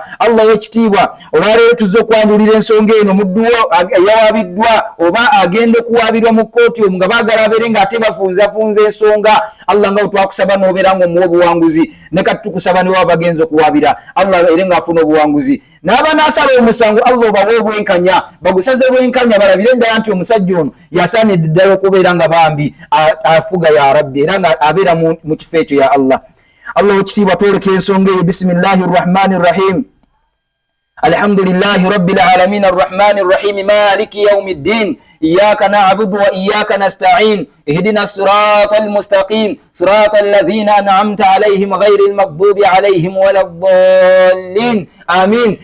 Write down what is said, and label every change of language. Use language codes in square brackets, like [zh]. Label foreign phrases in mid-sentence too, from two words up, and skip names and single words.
[lg] Allah w'ekitiibwa olwaleero tuzze okwanjulira ensonga eno mudduwo yawabiddwa oba agenda okuwaabirwa mu kkooti nga baagala abeere nga ate bafunzafunza ensonga Allah nga twakusaba n'obeera ng'omuwa obuwanguzi ne kati tukusaba ne waba bagenza okuwaabira Allah abeere ng'afuna obuwanguzi n'aba n'asaba omusango Allah obawe obwenkanya bagusaze bwenkanya balabire ddala nti omusajja ono yasaanidde ddala okubeera nga bambi afuga [ar] يا رب [lg] era nga abeera mu kifo ekyo [ar] يا الله. [lg] Allah w'ekitiibwa twoleka ensonga eyo. [ar] بسم الله الرحمن الرحيم. الحمد لله رب العالمين الرحمن الرحيم مالك يوم الدين إياك نعبد وإياك نستعين اهدنا الصراط المستقيم صراط الذين أنعمت عليهم غير المغضوب عليهم ولا الضالين آمين.